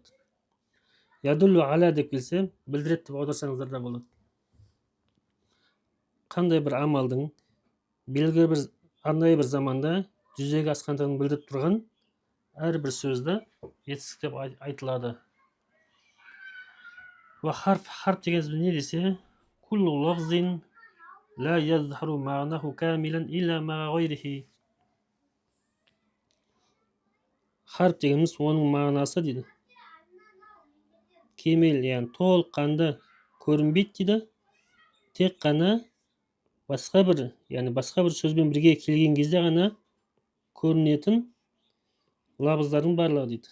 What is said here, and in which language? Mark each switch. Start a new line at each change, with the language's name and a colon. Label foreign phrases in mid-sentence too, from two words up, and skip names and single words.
Arabic: يدل على
Kazakh: деп келсе, білдіреді деп аударсаңыздар да болады. Қандай бір амалдың белгілі бір арнайы бір заманда жүзеге асқандығын білдіріп тұрған әрбір сөзді етістік деп айтылады.
Arabic: وحرف,
Kazakh: харф дегеніміз не десе,
Arabic: كل لفظ لا يظهر معناه كاملا إلا مع غيره.
Kazakh: Харф дегеніміз оның мағынасы дейді. Кемел, яғни толыққанды көрінбейді дейді. Тек қана басқа бір сөзбен бірге келген кезде ғана көрінетін лабыздардың барлығы дейді.